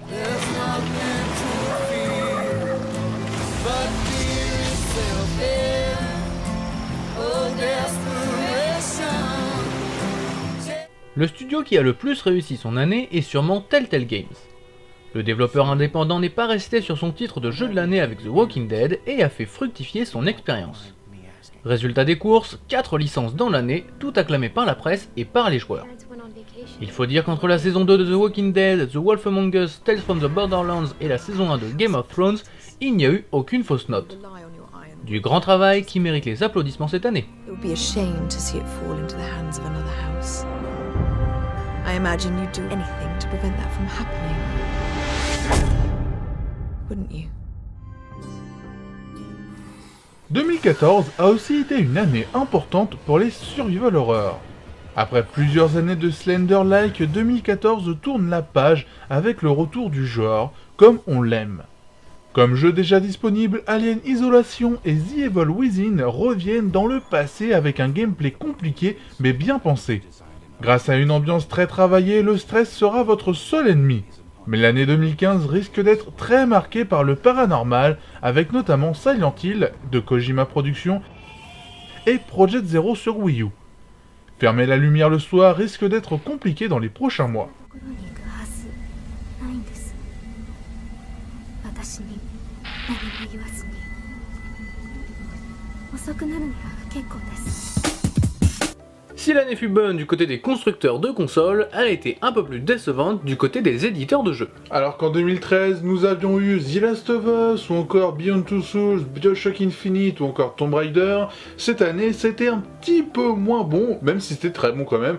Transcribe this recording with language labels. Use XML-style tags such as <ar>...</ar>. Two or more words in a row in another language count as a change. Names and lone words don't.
<fr>Le studio qui a le plus réussi son année est sûrement Telltale Games. Le développeur indépendant n'est pas resté sur son titre de jeu de l'année avec The Walking Dead et a fait fructifier son expérience. Résultat des courses, 4 licences dans l'année, tout acclamé par la presse et par les joueurs. Il faut dire qu'entre la saison 2 de The Walking Dead, The Wolf Among Us, Tales from the Borderlands et la saison 1 de Game of Thrones, il n'y a eu aucune fausse note. Du grand travail qui mérite les applaudissements cette année.</fr> <en>I imagine you'd do anything to prevent that from happening. Wouldn't you?</en> <fr>2014 a aussi été une année importante pour les survival horror. Après plusieurs années de Slender-like, 2014 tourne la page avec le retour du genre, comme on l'aime. Comme jeu déjà disponible, Alien Isolation et The Evil Within reviennent dans le passé avec un gameplay compliqué mais bien pensé. Grâce à une ambiance très travaillée, le stress sera votre seul ennemi. Mais l'année 2015 risque d'être très marquée par le paranormal, avec notamment Silent Hill de Kojima Productions et Project Zero sur Wii U. Fermer la lumière le soir risque d'être compliqué dans les prochains mois.</fr> <ja>心に行くはずないんです。私に何も言わずに。遅くなるなら結構です。</ja> <fr>Si l'année fut bonne du côté des constructeurs de consoles, elle a été un peu plus décevante du côté des éditeurs de jeux. Alors qu'en 2013, nous avions eu The Last of Us, ou encore Beyond Two Souls, BioShock Infinite, ou encore Tomb Raider, cette année c'était un petit peu moins bon, même si c'était très bon quand même.</fr>